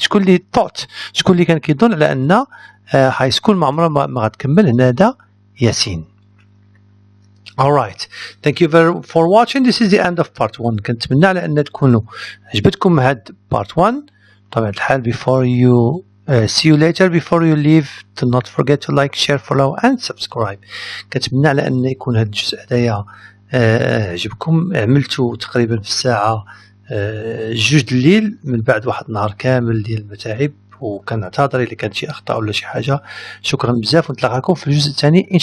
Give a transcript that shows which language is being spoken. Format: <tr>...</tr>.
<ar>شكون اللي thought شكون اللي كان كيظن على ان high school ما عمرها ما غتكمل. هنا هذا ياسين.</ar> <en>Alright, thank you for watching. This is the end of part 1.</en> <ar>كنتمنى على ان تكونوا عجبتكم هاد part 1. طبعا الحال</ar> <en>before you see you later, before you leave, do not forget to like, share, follow and subscribe.</en> <ar>كنتمنى على ان يكون هاد الجزء هدايا عجبكم. عملته تقريبا في الساعة 2 الليل من بعد واحد نهار كامل ديال المتاعب، وكنعتذر الا كانت شي اخطاء ولا شي حاجة. شكرا بزاف ونتلاقاكم في الجزء الثاني ان شاء الله.</ar>